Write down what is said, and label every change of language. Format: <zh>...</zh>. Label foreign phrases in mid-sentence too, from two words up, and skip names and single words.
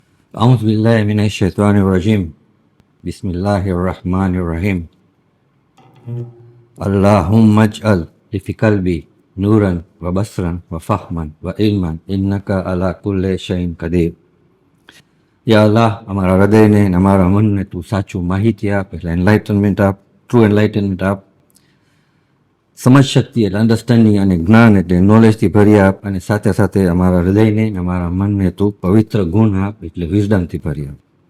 <ar>أعوذ بالله من الشيطان الرجيم. بسم الله الرحمن الرحيم. اللهم اجعل في قلبي نورا وبصرا وفهما وعلما إنك على كل شيء قدير.</ar> <gu>યા અલ્લાહ, અમારા હૃદયને અને અમારા મનને તું સાચું માહિતી આપ, એટલે એનલાઇટનમેન્ટ આપ,</gu> <en>true enlightenment</en> <gu>આપ. સમજ શક્તિ એટલે અન્ડરસ્ટેન્ડિંગ અને જ્ઞાન એટલે નોલેજથી ભરી આપ, અને સાથે સાથે અમારા હૃદયને અને અમારા મનને તું પવિત્ર ગુણ આપ એટલે વિઝડમથી ભરી આપ.</gu>